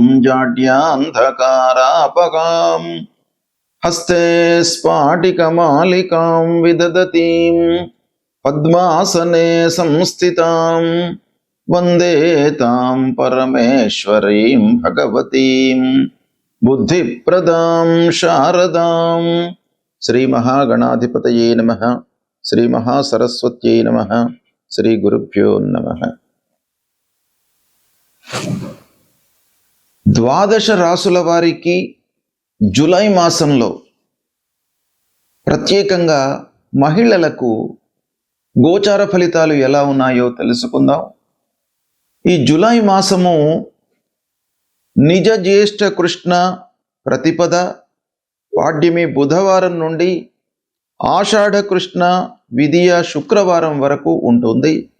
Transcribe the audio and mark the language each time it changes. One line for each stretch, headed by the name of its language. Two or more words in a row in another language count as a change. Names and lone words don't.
Sanskrit: जाड्यान्धकारापगां हस्ते स्फाटिकमालिकां विदधतीं पद्मासने संस्थितां वन्दे तां परमेश्वरीं भगवतीं बुद्धिप्रदां शारदां। श्री महागणाधिपतये नमः। श्री महासरस्वत्यै नमः। श्री गुरुभ्यो नमः।
Telugu: ద్వాదశ రాసుల వారికి జూలై మాసంలో ప్రత్యేకంగా మహిళలకు గోచార ఫలితాలు ఎలా ఉన్నాయో తెలుసుకుందాం. ఈ జూలై మాసము నిజ జ్యేష్ఠ కృష్ణ ప్రతిపద పాడ్యమి బుధవారం నుండి ఆషాఢ కృష్ణ విదియ శుక్రవారం వరకు ఉంటుంది.